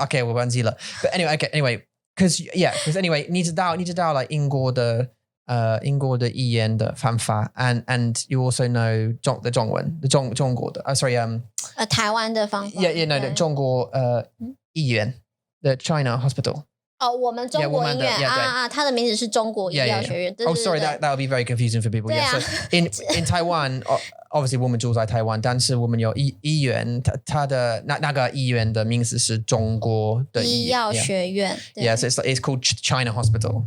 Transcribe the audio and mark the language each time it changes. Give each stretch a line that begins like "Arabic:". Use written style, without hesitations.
English: Okay, well,
Chinese: 忘记了
English: But anyway, because anyway,
Chinese: 你知道
English: like
Chinese: 英国的语言的方法
English: and you also know
Chinese: 中文的中国的
English: sorry
Chinese: 台湾的方法
English: yeah no
Chinese: 中国医院
English: the China Hospital.
Chinese: 我们中国医院它的名字是中国医药学院
English: Oh, sorry, that would be very confusing for people. Yeah, so in Taiwan, obviously
Chinese: 我们住在台湾，但是我们有医院，它的那个医院的名字是中国的医药学院
English: Yeah, so it's called China Hospital.